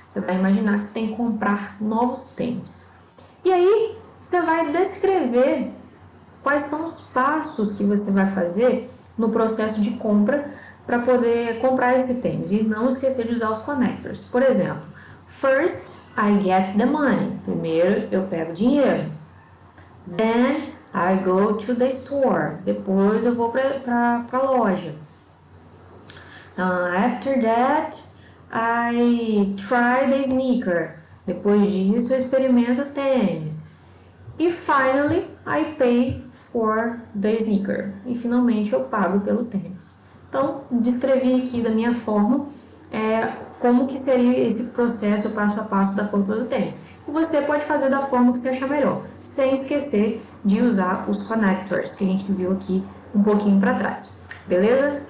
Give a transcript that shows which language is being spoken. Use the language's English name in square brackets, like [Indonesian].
[Portuguese] Você vai imaginar que você tem que comprar novos tênis. E aí, você vai descrever quais são os passos que você vai fazer no processo de compra para poder comprar esse tênis. E não esquecer de usar os connectors. Por exemplo, [English] first, I get the money. [Portuguese] Primeiro, eu pego dinheiro. [English] Then, I go to the store. [Portuguese] Depois, eu vou para a loja. [English] After that, I try the sneaker. [Portuguese] Depois disso, eu experimento o tênis. [English] E finally, I pay for the sneaker. [Portuguese] E finalmente, eu pago pelo tênis. Então, descrevi aqui da minha forma como que seria esse processo passo a passo da compra do tênis. E você pode fazer da forma que você achar melhor, sem esquecer de usar os connectors, que a gente viu aqui um pouquinho para trás. Beleza?